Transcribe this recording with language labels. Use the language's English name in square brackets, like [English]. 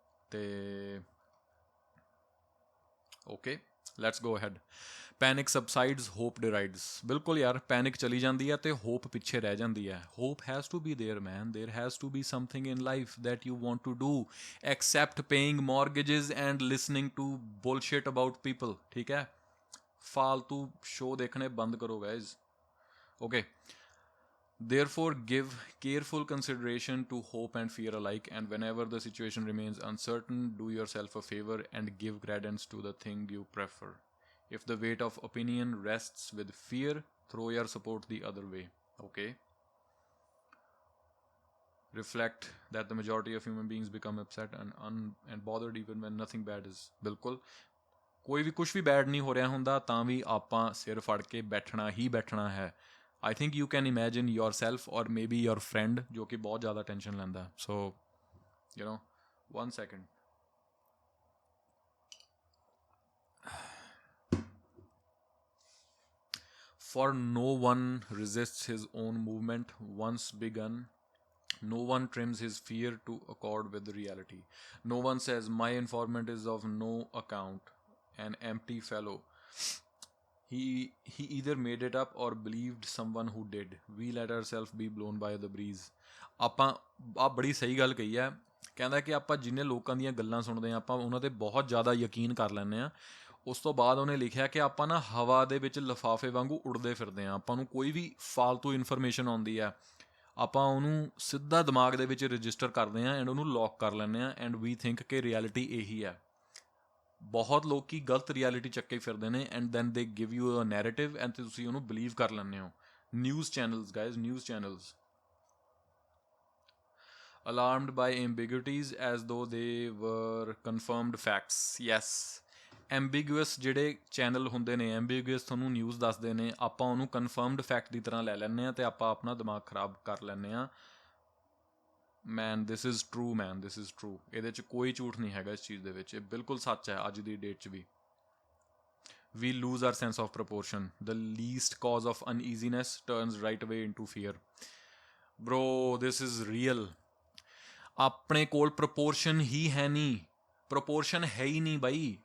[English] ਤੇ okay, let's go ahead. Panic subsides, hope derides. [Punjabi] ਬਿਲਕੁਲ ਯਾਰ, ਪੈਨਿਕ ਚਲੀ ਜਾਂਦੀ ਹੈ ਤੇ ਹੋਪ ਪਿੱਛੇ ਰਹਿ ਜਾਂਦੀ ਹੈ। [English] Hope has to be there man, there has to be something in life that you want to do except paying mortgages and listening to bullshit about people, ਠੀਕ ਹੈ। [Hindi] फालतू शो देखने बंद करो guys. [English] Okay, therefore give careful consideration to hope and fear alike, and whenever the situation remains uncertain, do yourself a favor and give credence to the thing you prefer। If the weight of opinion rests with fear, throw your support the other way। Okay, reflect that the majority of human beings become upset and bothered even when nothing bad is। [Punjabi] बिल्कुल, ਕੋਈ ਵੀ ਕੁਛ ਵੀ bed ਨਹੀਂ ਹੋ ਰਿਹਾ ਹੁੰਦਾ ਤਾਂ ਵੀ ਆਪਾਂ ਸਿਰ ਫੜ ਕੇ ਬੈਠਣਾ ਹੀ ਬੈਠਣਾ ਹੈ। [English] I think you can imagine yourself or maybe your friend [Punjabi] ਜੋ ਕਿ ਬਹੁਤ ਜ਼ਿਆਦਾ ਟੈਨਸ਼ਨ ਲੈਂਦਾ। [English] So you know, 1 second। For no one resists his own movement once begun। No one trims his fear to accord with reality। No one says my informant is of no account, an empty fellow। He either made it up or believed someone who did। We let ourselves be blown by the breeze। [Punjabi] ਆਪਾਂ ਆ ਬੜੀ ਸਹੀ ਗੱਲ ਕਹੀ ਹੈ। ਕਹਿੰਦਾ ਕਿ ਆਪਾਂ ਜਿੰਨੇ ਲੋਕਾਂ ਦੀਆਂ ਗੱਲਾਂ ਸੁਣਦੇ ਹਾਂ ਆਪਾਂ ਉਹਨਾਂ 'ਤੇ ਬਹੁਤ ਜ਼ਿਆਦਾ ਯਕੀਨ ਕਰ ਲੈਂਦੇ ਹਾਂ। ਉਸ ਤੋਂ ਬਾਅਦ ਉਹਨੇ ਲਿਖਿਆ ਕਿ ਆਪਾਂ ਨਾ ਹਵਾ ਦੇ ਵਿੱਚ ਲਿਫਾਫੇ ਵਾਂਗੂ ਉੜਦੇ ਫਿਰਦੇ ਹਾਂ। ਆਪਾਂ ਨੂੰ ਕੋਈ ਵੀ ਫਾਲਤੂ ਇਨਫੋਰਮੇਸ਼ਨ ਆਉਂਦੀ ਹੈ, ਆਪਾਂ ਉਹਨੂੰ ਸਿੱਧਾ ਦਿਮਾਗ ਦੇ ਵਿੱਚ ਰਜਿਸਟਰ ਕਰਦੇ ਹਾਂ ਐਂਡ ਉਹਨੂੰ ਲੌਕ ਕਰ ਲੈਂਦੇ ਹਾਂ [English] and we think [Punjabi] ਕਿ ਰਿਐਲਿਟੀ ਇਹੀ ਹੈ। ਬਹੁਤ ਲੋਕੀ ਗਲਤ ਰਿਐਲਿਟੀ ਚੱਕੇ ਫਿਰਦੇ ਨੇ [English] and then they give you a narrative [Punjabi] and ਤੁਸੀਂ ਉਹਨੂੰ ਬਿਲੀਵ ਕਰ ਲੈਂਦੇ ਹੋ। News channels guys, news channels. [English] alarmed by ambiguities as though they were confirmed facts. [Punjabi] Yes, ਐਂਬੀਗੂਅਸ ਜਿਹੜੇ ਚੈਨਲ ਹੁੰਦੇ ਨੇ, ਐਂਬੀਗੂਅਸ ਤੁਹਾਨੂੰ ਨਿਊਜ਼ ਦੱਸਦੇ ਨੇ, ਆਪਾਂ ਉਹਨੂੰ ਕਨਫਰਮਡ ਫੈਕਟ ਦੀ ਤਰ੍ਹਾਂ ਲੈ ਲੈਂਦੇ ਹਾਂ ਅਤੇ ਆਪਾਂ ਆਪਣਾ ਦਿਮਾਗ ਖਰਾਬ ਕਰ ਲੈਂਦੇ ਹਾਂ। [English] Man this is true, man this is true. [Punjabi] ਇਹਦੇ 'ਚ ਕੋਈ ਝੂਠ ਨਹੀਂ ਹੈਗਾ ਇਸ ਚੀਜ਼ ਦੇ ਵਿੱਚ, ਇਹ ਬਿਲਕੁਲ ਸੱਚ ਹੈ ਅੱਜ ਦੀ ਡੇਟ 'ਚ ਵੀ। [English] We lose our sense of proportion. The least cause of uneasiness turns right away into fear. Bro, this is real. [Punjabi] ਆਪਣੇ ਕੋਲ ਪ੍ਰੋਪੋਰਸ਼ਨ ਹੀ ਹੈ ਨਹੀਂ, ਪ੍ਰੋਪੋਰਸ਼ਨ ਹੈ ਹੀ ਨਹੀਂ ਬਾਈ।